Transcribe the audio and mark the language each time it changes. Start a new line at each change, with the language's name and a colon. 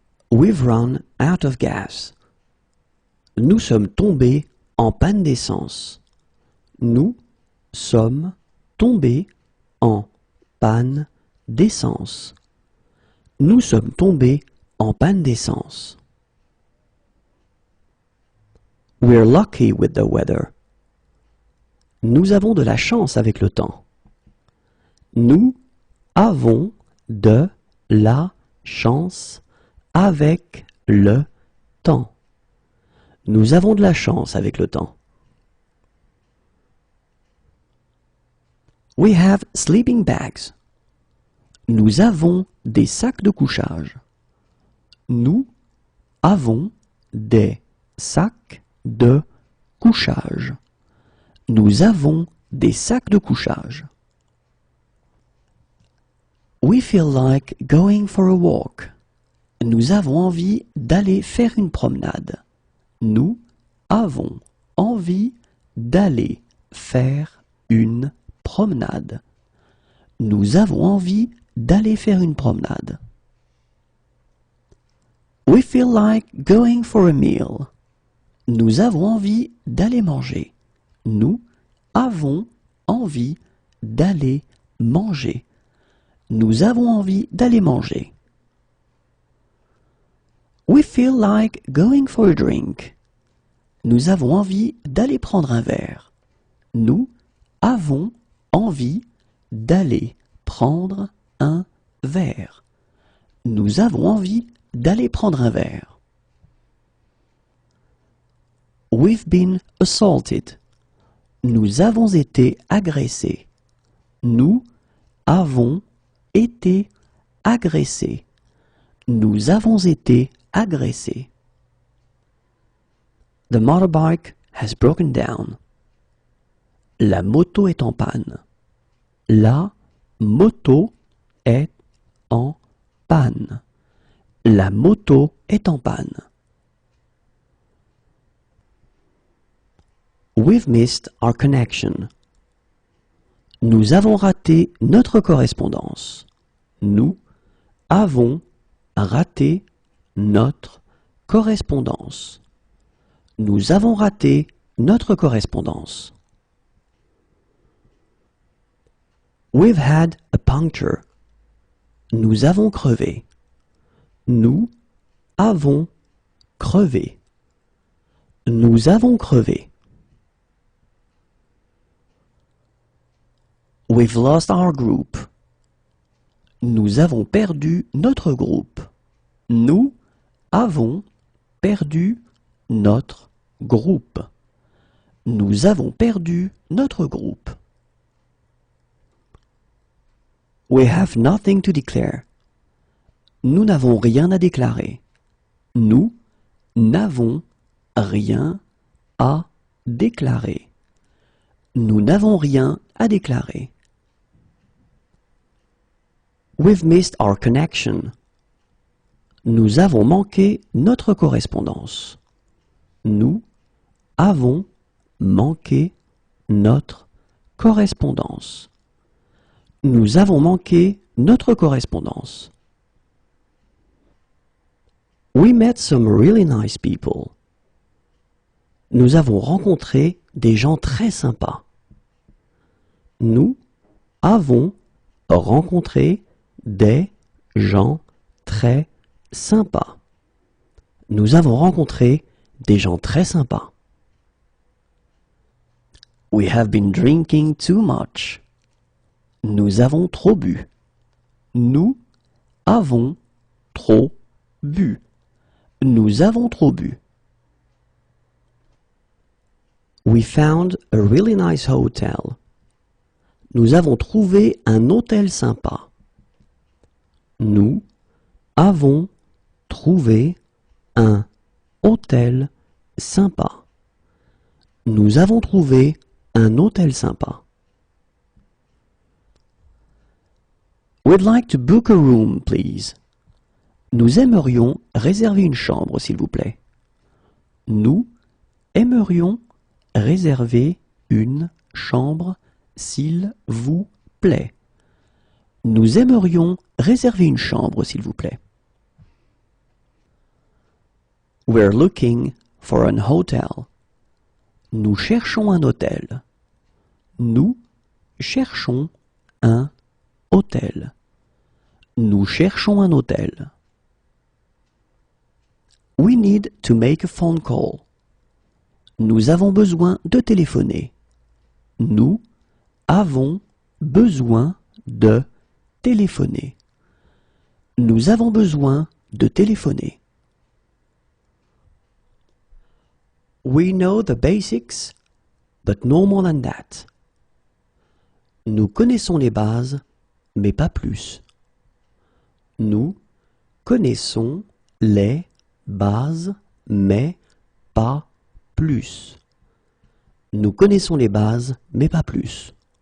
English: We've run out of gas.
French: Nous sommes tombés en panne d'essence. Nous sommes tombés en panne d'essence. Nous sommes tombés en panne d'essence.
English: We're lucky with the weather.
French: Nous avons de la chance avec le temps. Nous avons de la chance avec le temps. Nous avons de la chance avec le temps.
English: We have sleeping bags.
French: Nous avons des sacs de couchage. Nous avons des sacs de couchage. Nous avons des sacs de couchage.
English: We feel like going for a walk.
French: Nous avons envie d'aller faire une promenade. Nous avons envie d'aller faire une promenade. Nous avons envie d'aller faire une promenade.
English: We feel like going for a meal.
French: Nous avons envie d'aller manger. Nous avons envie d'aller manger. Nous avons envie d'aller manger.
English: We feel like going for a drink.
French: Nous avons envie d'aller prendre un verre. Nous avons envie d'aller prendre un verre. Nous avons envie d'aller prendre un verre.
English: We've been assaulted.
French: Nous avons été agressés. Nous avons été agressés. Nous avons été agressés.
English: The motorbike has broken down.
French: La moto est en panne. La moto est en panne. La moto est en panne.
English: We've missed our connection.
French: Nous avons raté notre correspondance. Nous avons raté notre correspondance. Nous avons raté notre correspondance.
English: We've had a puncture.
French: Nous avons crevé. Nous avons crevé. Nous avons crevé.
English: We've lost our group.
French: Nous avons perdu notre groupe. Nous avons perdu notre groupe. Nous avons perdu notre groupe.
English: We have nothing to declare.
French: Nous n'avons rien à déclarer. Nous n'avons rien à déclarer. Nous n'avons rien à déclarer.
English: We've missed our connection.
French: Nous avons manqué notre correspondance. Nous avons manqué notre correspondance. Nous avons manqué notre correspondance.
English: We met some really nice people.
French: Nous avons rencontré des gens très sympas. Nous avons rencontré des gens très sympas. Nous avons rencontré des gens très sympas.
English: We have been drinking too much.
French: Nous avons trop bu. Nous avons trop bu. Nous avons trop bu.
English: We found a really nice hotel.
French: Nous avons trouvé un hôtel sympa. Nous avons trouvé un hôtel sympa. Nous avons trouvé un hôtel sympa.
English: We'd like to book a room, please.
French: Nous aimerions réserver une chambre, s'il vous plaît. Nous aimerions réserver une chambre, s'il vous plaît. Nous aimerions réserver une chambre, s'il vous plaît.
English: We're looking for an hotel.
French: Nous cherchons un hôtel. Nous cherchons un hôtel. Nous cherchons un hôtel.
English: We need to make a phone call.
French: Nous avons besoin de téléphoner. Nous avons besoin de téléphoner. Nous avons besoin de téléphoner.
English: We know the basics, but no more than that.
French: Nous connaissons les bases, mais pas plus. Nous connaissons les bases, mais pas plus. Nous connaissons les bases, mais pas plus.